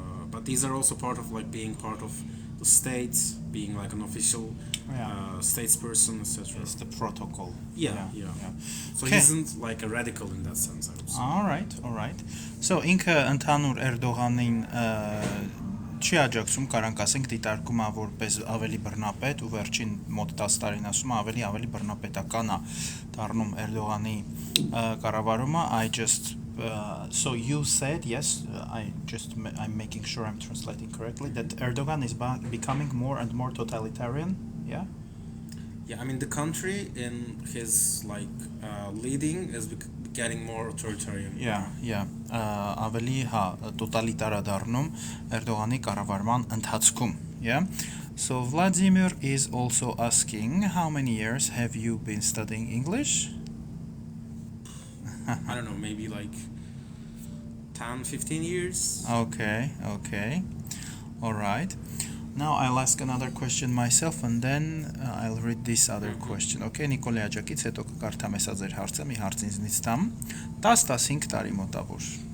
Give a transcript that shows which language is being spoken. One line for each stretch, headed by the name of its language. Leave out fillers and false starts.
English: But these are also part of like being part of the state, being like an official statesperson, etc. It's the protocol. Yeah. So he isn't like a radical in that sense, I would say. All right.
Armenian: So ինքը ընդհանուր Էրդողանին չի աջակցում, կարանք ասենք դիտարկում է որպես ավելի բռնապետ ու վերջին մոտ 10 տարին ասում է ավելի բռնապետական է դառնում Էրդողանի կառավարումը.
English: So you said, yes, I'm making sure I'm translating correctly, that Erdogan is becoming more and more totalitarian, yeah? Yeah, I mean the country in his like leading is getting more authoritarian. Yeah.
Armenian: Ավելի տոտալիտար է դառնում Էրդողանի կառավարման ընթացքում, yeah?
English: So Vladimir is also asking, how many years have you been studying English? I don't know, maybe like 10-15 years. Okay. All right. Now I'll ask another question myself and then I'll read this other question.
Armenian: Okay, Նիկոլի աջակից հետո կկարդամ հեսա ձեր հարցը, մի հարց ինձնից տամ 10-15 տարի մոտավոր.